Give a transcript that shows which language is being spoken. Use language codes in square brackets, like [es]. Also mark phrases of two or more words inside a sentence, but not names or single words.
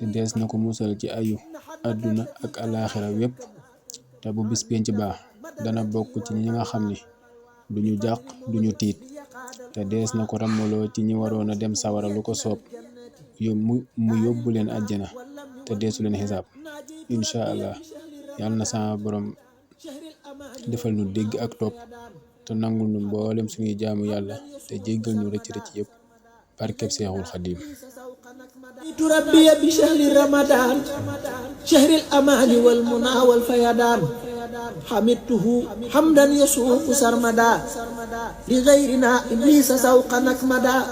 [wo] dees na ko musal ci ayu àdduna ak alaaxira wépp te bu bis penc baax dana bokk ci ñi nga xam ni duñu jàq duñu tiit te dees na ko rammaloo ci ñi waroon a dem sawara lu ko soob mu yóbbu leen àjjana te deesu leen xisaab [ar] إن شاء الله [wo] yàlla na sama borom defal nu dégg ak topp te nangul nu mboolem suñuy jaamu yàlla te jéggal ñu rëcc rëcc yépp barkeb Seexul Xadiim [ar] ربي بشهر رمضان شهر الأمان والمنى والفيضان حمدته حمدا يسوق سرمدا لغيرنا إبليس سوقا نكمدا